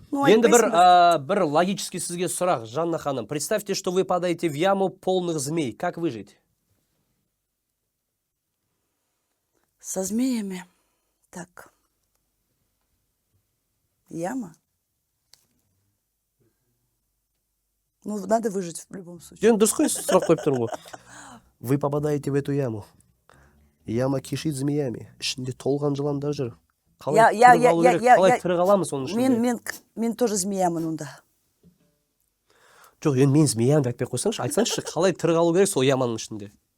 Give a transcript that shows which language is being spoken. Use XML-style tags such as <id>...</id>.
<kk>Енді бір логический сізге сұрақ, Жанна ханым.</kk> <ru>Представьте, что вы падаете в яму полных змей. Как выжить? Со змеями. Так. Яма? Ну, надо выжить в любом случае.</ru> <kk>Енді дұрыс қой, сұрақ қойып тұрмын ғой.</kk> <ru>Вы попадаете в эту яму. Яма кишит змеями.</ru> <kk>Ішінде толған жыландар жүр. Қалай тірі қаламыз оның ішінде? Мен тоже змеямын онда. Жоқ, енді мен змеямды айтпай қойсаңшы, айтсаңшы, қалай тірі қалу керек сол яманың ішінде?</kk>